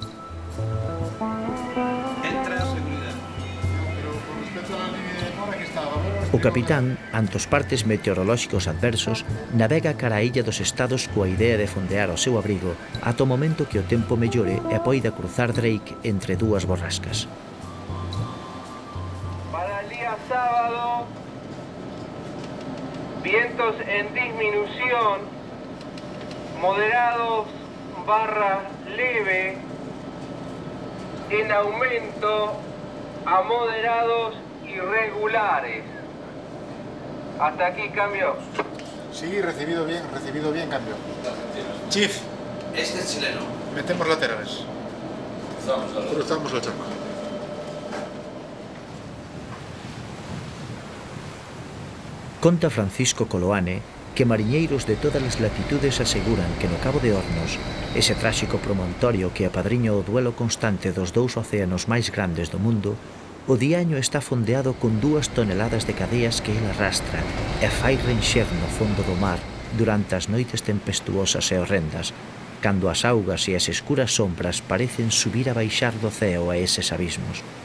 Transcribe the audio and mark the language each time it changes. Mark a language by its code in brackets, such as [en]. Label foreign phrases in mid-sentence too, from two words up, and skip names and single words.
[gl] O capitán, ante os partes meteorolóxicos adversos, navega cara a illa dos Estados coa idea de fondear o seu abrigo ata o momento que o tempo mellore e poida cruzar Drake entre dúas borrascas. [es] Para el día sábado, vientos en disminución, moderados barra leve, en aumento a moderados irregulares. Hasta aquí, cambio. Sí, recibido bien, cambio. Chief. Este es chileno. Metemos laterales. Cruzamos la charca. [gl] Conta Francisco Coloane que mariñeiros de todas as latitudes aseguran que no Cabo de Hornos, ese tráxico promontorio que apadriña o duelo constante dos dous océanos máis grandes do mundo, o diaño está fondeado con 2 toneladas de cadeas que ele arrastra e fai renxer no fondo do mar durante as noites tempestuosas e horrendas, cando as augas e as escuras sombras parecen subir a baixar do ceo a eses abismos.